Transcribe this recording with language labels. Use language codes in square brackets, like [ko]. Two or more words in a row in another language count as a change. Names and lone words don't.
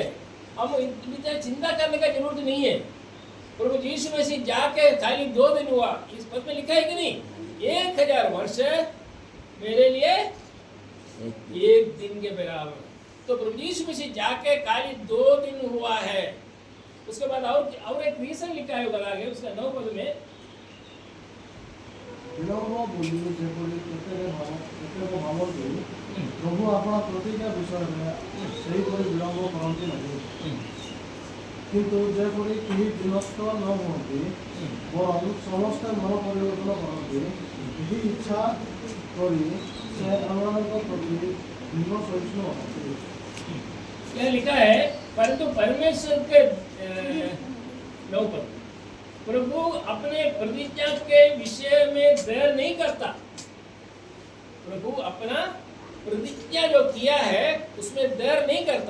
[hi] हम इतना चिंता करने का जरूरत नहीं है। प्रभु यीशु मसीह जाके खाली 2 दिन हुआ, इस पद में लिखा है कि नहीं? 1000 वर्ष मेरे लिए एक दिन के बराबर। तो प्रभु यीशु मसीह जाके खाली 2 दिन हुआ है। उसके बाद और एक रीजन लिखा है उधर आगे उसका 9 पद में, [or] ବିଳମ୍ବ ବୋଲି ଯେପରି କେତେକ ଭାବନ୍ତି ପ୍ରଭୁ ଆପଣା ପ୍ରତିଜ୍ଞା ବିଷୟରେ ସେହିପରି ବିଳମ୍ବ କରନ୍ତି ନାହିଁ, କିନ୍ତୁ ଯେପରି କେହି ବିନଷ୍ଟ ନ ହୁଅନ୍ତି ବରଂ ସମସ୍ତେ ମନ ପରିବର୍ତ୍ତନ କରନ୍ତି, ଏହି ଇଚ୍ଛା କରି ସେ ଆମମାନଙ୍କ ପ୍ରତି ଦୀର୍ଘ ସହିଷ୍ଣୁ ଅଟନ୍ତି। [hi] क्या लिखा है? परंतु परमेश्वर के 9 पद, प्रभु अपने प्रतिज्ञा के विषय में देर नहीं करता। प्रभु अपना प्रतिज्ञा जो किया है उसमें देर नहीं करता।